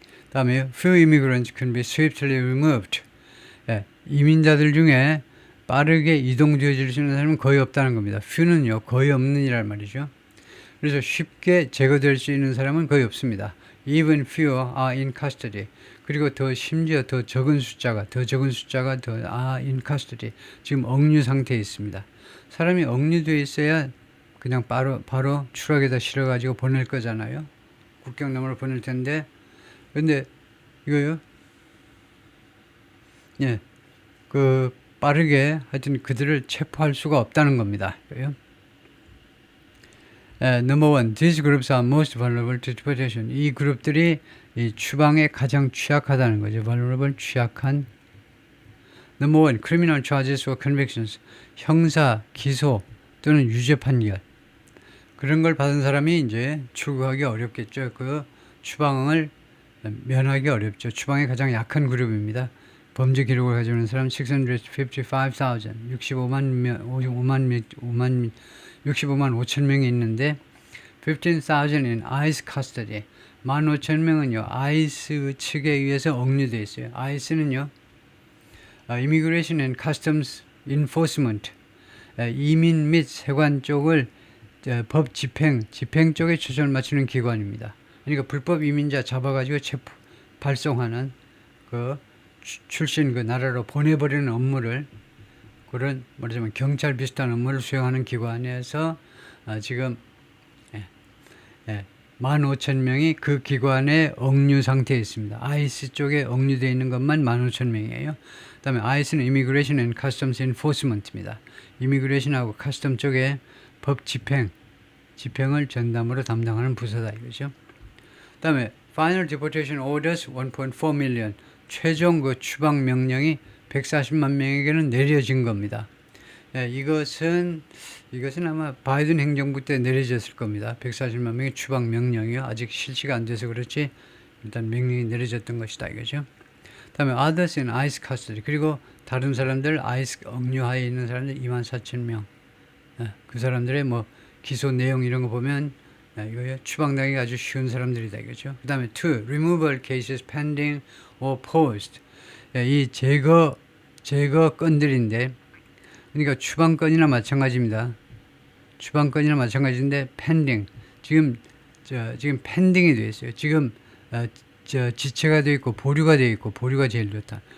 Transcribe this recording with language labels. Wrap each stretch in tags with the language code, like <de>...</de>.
<ko>다음에</ko> <en>few immigrants can be swiftly removed.</en> <ko>이민자들 중에 빠르게 이동되어질 수 있는 사람은 거의 없다는 겁니다. few는요 거의 없는 이란 말이죠. 그래서 쉽게 제거될 수 있는 사람은 거의 없습니다.</ko> <en>Even fewer are in custody.</en> <ko>그리고 심지어 더 적은 숫자가 더</ko> <en>are in custody.</en> <ko>지금 억류 상태에 있습니다. 사람이 억류되어 있어야 그냥 바로 추락에다 실어가지고 보낼 거잖아요. 국경 너머로 보낼 텐데, 근데 이거요, 예, 그 빠르게 하여튼 그들을 체포할 수가 없다는 겁니다.</ko> <en>Number one, these groups are most vulnerable to deportation.</en> <ko>이 그룹들이 이 추방에 가장 취약하다는 거죠. vulnerable, 취약한.</ko> <en>Number one, criminal charges or convictions.</en> <ko>형사, 기소 또는 유죄 판결. 그런 걸 받은 사람이 이제 출국하기 어렵겠죠. 그 추방을 면하기 어렵죠. 추방에 가장 약한 그룹입니다. 범죄 기록을 가지고 있는 사람 655,000, 65만 5천 명이 있는데 15,000</ko> <en>in ICE custody.</en> <ko>15,000명은요. 아이스 측에 의해서 억류되어 있어요. 아이스는요.</ko> <en>Immigration and Customs Enforcement.</en> <ko>이민 및 세관 쪽을 법 집행 쪽에 초점을 맞추는 기관입니다. 그러니까 불법 이민자 잡아가지고 발송하는 그 출신 그 나라로 보내버리는 업무를 그런 말하자면 경찰 비슷한 업무를 수행하는 기관에서 지금 15,000명이 그 기관에 억류 상태에 있습니다. 아이스 쪽에 억류되어 있는 것만 15,000명이에요. 그 다음에 아이스는 Immigration and Customs Enforcement입니다. 이미그레이션하고 카스텀 쪽에 법 집행을 전담으로 담당하는 부서다 이거죠. 그 다음에</ko> <en>Final Deportation Orders 1.4 million.</en> <ko>최종 그 추방 명령이 140만 명에게는 내려진 겁니다. 이것은 아마 바이든 행정부 때 내려졌을 겁니다. 140만 명의 추방 명령이요. 아직 실시가 안 돼서 그렇지 일단 명령이 내려졌던 것이다 이거죠. 다음에</ko> <en>others in ICE custody.</en> <ko>그리고 다른 사람들 아이스 억류하에 있는 사람들 24,000명. 그 사람들의 뭐 기소 내용 이런 거 보면 이거 추방당하기 아주 쉬운 사람들이다 이거죠. 그 다음에</ko> <en>two, removal cases pending or paused.</en> <ko>이 제거 건들인데 그러니까 추방건이나 마찬가지입니다. 추방건이나 마찬가지인데 pending. 지금 pending이 되어 있어요. 지금 지체가 되어 있고 보류가 되어 있고 보류가 제일 좋다.</ko>